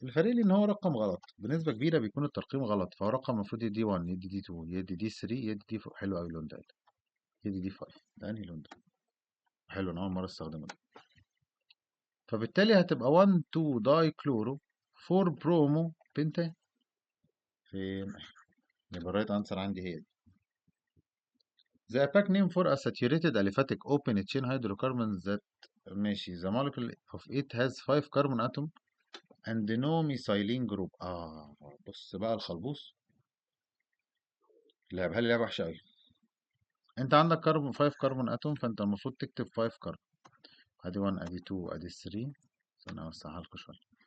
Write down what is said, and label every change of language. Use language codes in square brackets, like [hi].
[ar] الفارق لي ان هو رقم غلط بنسبه كبيره، بيكون الترقيم غلط. فهو رقم المفروض يدي 1 يدي دي 2 يدي دي 3 يدي دي 4. حلو قوي اللون ده. يدي دي 5. ده انهي لون ده؟ حلو، انا اول مره استخدمه ده. فبالتالي هتبقى 1 2 داي كلورو 4 برومو بنتان. فين؟ يبقى الرايت انسر عندي هي دي. [en] The APAC name for a saturated aliphatic open chain hydrocarbons that [ar] ماشي [en] the molecule of it has 5 carbon atom and no methylene group. [ar] بص بقى الخلبوص لعبها لي لعبة وحشة أوي. أنت عندك كربون 5 كربون اتوم، فأنت المفروض تكتب 5 كربون. أدي 1 أدي 2 أدي 3. استنى أوسعها لكم شوية.